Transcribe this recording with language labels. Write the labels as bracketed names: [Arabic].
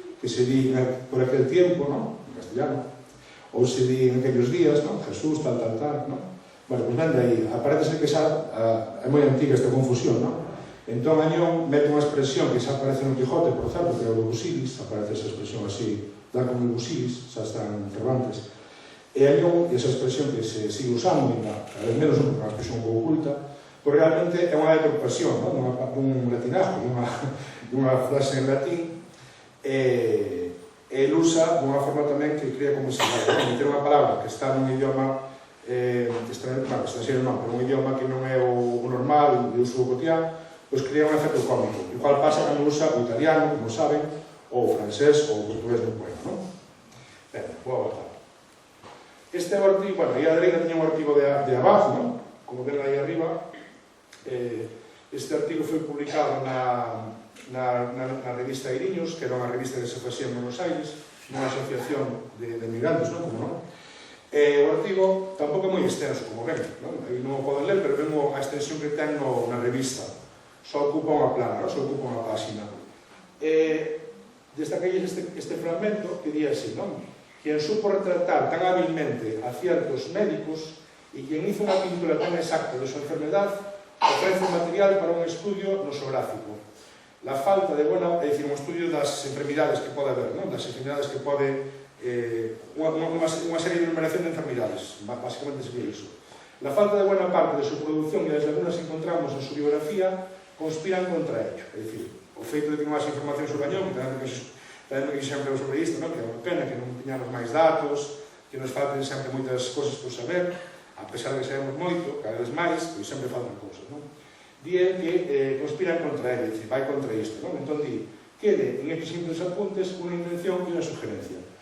[Galician] Que se di [Spanish] por aquel tiempo, [Galician] non? En castellano, ou se di [Spanish] en aquellos días, [Galician] non? Jesús, tal, non? Bueno, pois ven de aí, aparece que é moi antiga esta confusión, non? Entón, Añón mete unha expresión que xa aparece no Quijote, por certo, que é o do Busilis, aparece esa expresión así, da como o Busilis, xa está en Cervantes. E Añón, esa expresión que se sigue usando, cada vez menos unha expresión un pouco oculta, porque realmente é unha deturpación, non? Dun latinajo, dunha frase en latín, e el usa dunha forma tamén que crea como se meter unha palabra que está nun idioma estranxeiro non, pero un idioma que non é o normal, de uso cotidiano, pois crea un efecto cómico, igual pasa cando usa o italiano, como saben, ou o francés ou o portugués no poema, non? Ben, vou a botar. Este é o artigo, bueno, aí a dereita teña un artigo de Abad, non? Como ven aí arriba, este artigo foi publicado na revista Iriños, que era unha revista que se facía en Buenos Aires, unha asociación de migrantes, non? Como non? O artigo tampouco é moi extenso, como ven, non? Aí non o poden ler, pero ven a extensión que ten na revista. Só ocupa unha plana, non? Só ocupa unha página. Destaquei este fragmento que di así, non? [Spanish] Quien supo retratar tan hábilmente a ciertos médicos y quien hizo una pintura tan exacta de su enfermedad ofrece material para un estudio nosográfico. La falta de buena, [Galician] é dicir, un estudio das enfermidades que pode haber, non? Das enfermidades que pode unha serie de enumeración de enfermedades, básicamente sería iso. [Spanish] La falta de buena parte de su producción y las lagunas que encontramos en su biografía conspiran contra ello. [Galician] É dicir, o feito de que non haxe información sobre Añón, que tamén me quixen hablar sobre isto, que é unha pena que non teñamos máis datos, que nos falten sempre moitas cosas por saber, a pesar de que sabemos moito, cada vez máis, pois sempre faltan cousas, non? Di que [Spanish] conspiran contra ello, [Galician] é dicir, vai contra isto, non? Entón di, quede en estes simples apuntes unha intención e unha sugerencia.